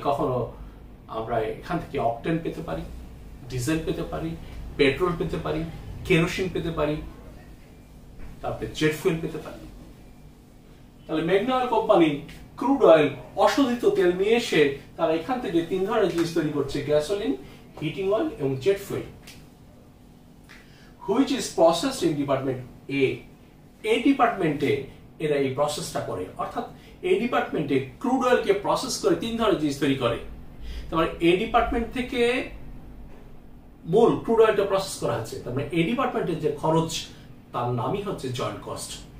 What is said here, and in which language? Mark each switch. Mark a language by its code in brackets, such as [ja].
[bn] কখনো আমরা এখান থেকে অকটেন পেতে পারি, ডিজেল পেতে পারি, পেট্রোল পেতে পারি, কেরোসিন পেতে পারি, তারপরে জেট ফুয়েল পেতে পারি। তাহলে মেঘনা অয়েল কোম্পানি ক্রুড অয়েল, অশোধিত তেল নিয়ে এসে তারা এখান থেকে 3 ধরনের জিনিস তৈরি করছে: গ্যাসোলিন, হিটিং অয়েল এবং jet fuel. [en] which is processed in department A. [bn] এই ডিপার্টমেন্টে এরা এই প্রসেসটা করে। অর্থাৎ এই ডিপার্টমেন্টে ক্রুড অয়েলকে প্রসেস করে 3 ধরনের জিনিস তৈরি করে। তারপরে এই ডিপার্টমেন্ট থেকে মূল ক্রুড অয়েলটা প্রসেস করা হচ্ছে। তারপরে এই ডিপার্টমেন্টের যে খরচ, তার নামই হচ্ছে জয়েন্ট কস্ট।